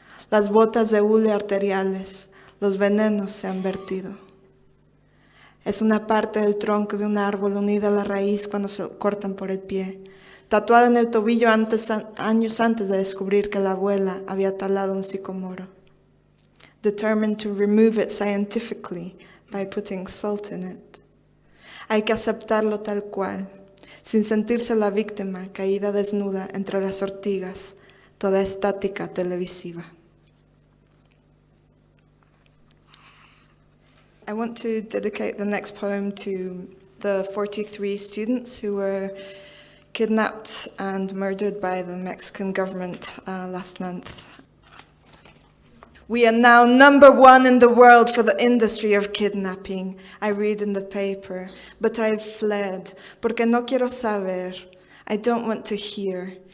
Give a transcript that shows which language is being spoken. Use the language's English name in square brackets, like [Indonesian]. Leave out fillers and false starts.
[Spanish] Las botas de hule arteriales, los venenos se han vertido. Es una parte del tronco de un árbol unida a la raíz cuando se cortan por el pie, tatuada en el tobillo años antes de descubrir que la abuela había talado un sicomoro. [English] Determined to remove it scientifically by putting salt in it. [Spanish] Hay que aceptarlo tal cual, sin sentirse la víctima caída desnuda entre las ortigas, toda estática televisiva. [English] I want to dedicate the next poem to the 43 students who were kidnapped and murdered by the Mexican government last month. We are now #1 in the world for the industry of kidnapping, I read in the paper, but I've fled, [Spanish] porque no quiero saber, [English] I don't want to hear.